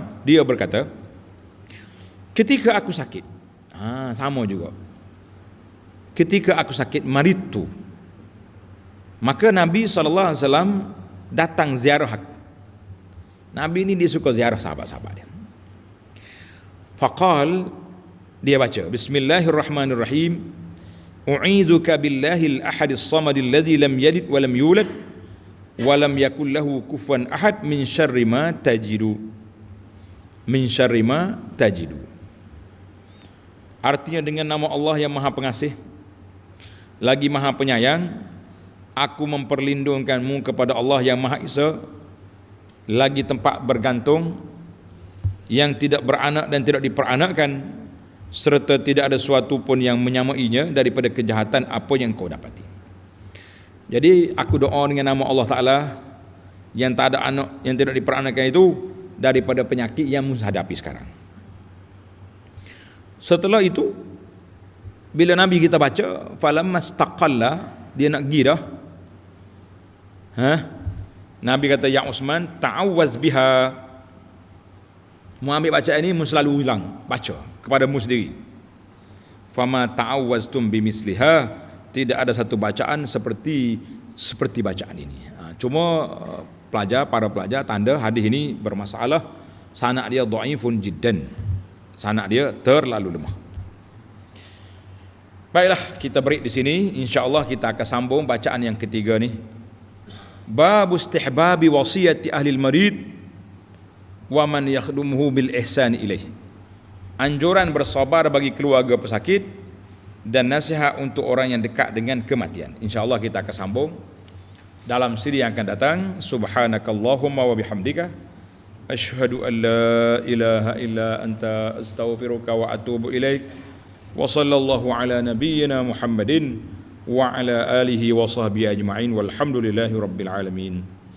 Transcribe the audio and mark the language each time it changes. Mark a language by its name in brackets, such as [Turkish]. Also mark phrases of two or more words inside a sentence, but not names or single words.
[Malay] Dia berkata, ketika aku sakit, sama juga, ketika aku sakit maritu, maka Nabi SAW datang ziarah aku. Nabi ini dia suka ziarah sahabat-sahabat dia. Faqal, dia baca, [Arabic] بسم الله الرحمن الرحيم أعيذك بالله الأحد الصمد الذي لم يلد ولم يولد ولم يكن له كفوا أحد من شر ما تجد. من شر ما تجد. [Malay] Artinya, dengan nama Allah yang Maha Pengasih lagi Maha Penyayang, aku memperlindungkanmu kepada Allah yang Maha Esa, lagi tempat bergantung, yang tidak beranak dan tidak diperanakkan, serta tidak ada sesuatu pun yang menyamainya daripada kejahatan apa yang kau dapati. Jadi aku doa dengan nama Allah Ta'ala yang tak ada anak, yang tidak diperanakkan itu, daripada penyakit yang menghadapi sekarang. Setelah itu, bila Nabi kita baca falamastaqalla, dia nak pergi dah, Nabi kata, [Arabic] يا عثمان تعوذ بها. [Malay] Mu ambil bacaan ini, mu selalu ulang baca kepada mu sendiri. [Arabic] فما تعوذتم بمثلها, [Malay] tidak ada satu bacaan seperti bacaan ini. Cuma para pelajar tanda hadis ini bermasalah, sanad dia [Arabic] ضعيف جدا. [Malay] Sanad dia terlalu lemah. Baiklah, kita break di sini. [Arabic] إن شاء الله [Malay] kita akan sambung bacaan yang ketiga ni. [Arabic] باب استحباب وصية أهل المريض ومن يخدمه بالإحسان إليه. [Malay] Anjuran bersabar bagi keluarga pesakit dan nasihat untuk orang yang dekat dengan kematian. [Arabic] إن شاء الله [Malay] kita akan sambung dalam siri yang akan datang. [Arabic] سبحانك اللهم وبحمدك أشهد أن لا إله إلا أنت أستغفرك وأتوب إليك. وصلى الله على نبينا محمد وعلى آله وصحبه أجمعين والحمد لله رب العالمين.